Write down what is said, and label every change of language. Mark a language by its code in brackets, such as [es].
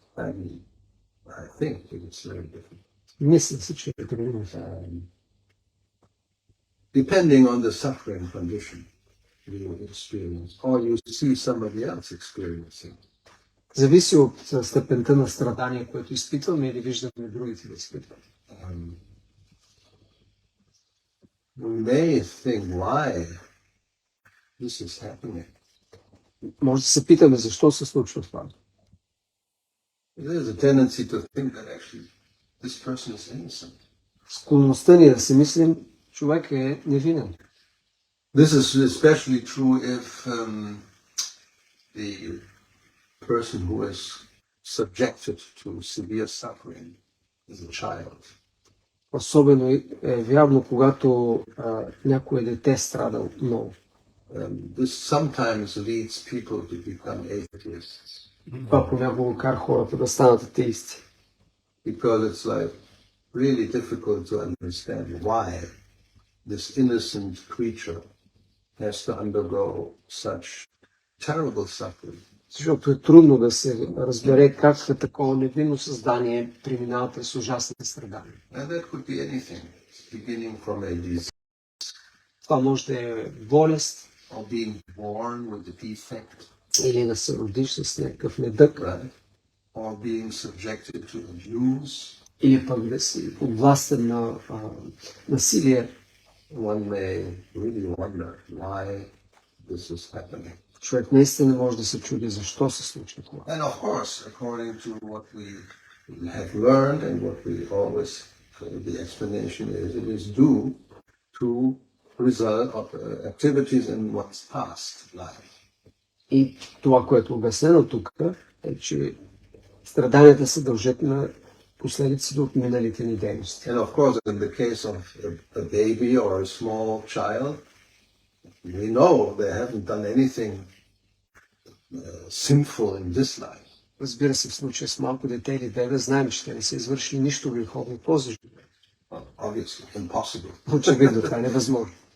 [en] I think it's very different. [bg] Мисля си, че е трудно. [en] Depending on the suffering condition you experience, or you see somebody else experiencing. [bg] Зависи от степента на страдание, което изпитваме или виждаме другите да изпитват. [en] We may think why this is happening. [bg] Може да се питаме защо се случва това. [en] There's a tendency to think that actually this person is innocent. [bg] Склонността ни да си мислим, човек е невинен. [en] This is especially true if the person who is subjected to severe suffering is a child. [bg] Особено е вярно, когато някое дете страда много. [en] This sometimes leads people to become atheists. [bg] Това понякога кара хората да станат атеисти. [en] Because it's like really difficult to understand why this innocent creature has to undergo such terrible suffering. [bg] Защото е трудно да се разбере как такова невинно създание преминава през ужасни страдания. [en] And that could be anything, beginning from a disease [bg] Това може да е болест [en] or being born with a defect, [bg] или да се родиш с някакъв недък, [en] right? Or being subjected to abuse. [bg] или пък да си подвластен на насилие. [en] One may really wonder why this is happening. [bg] Човек наистина може да се чуди защо се случва това. [en] And of course, according to what we have learned and what we always, the explanation is, it is due to result of activities in one's past life. [bg] И това, което е обяснено тук, е, че страданията се дължат на последиците от миналите ни дейности. [en] And of course, in the case of a baby or a small child, we know they haven't done anything sinful in this life. [bg] Разбира се, в случая с малко дете или бебе, знаем, че те не са извършили нищо греховно в този живот. [en] Obviously, impossible. [bg] Очевидно, това е невъзможно.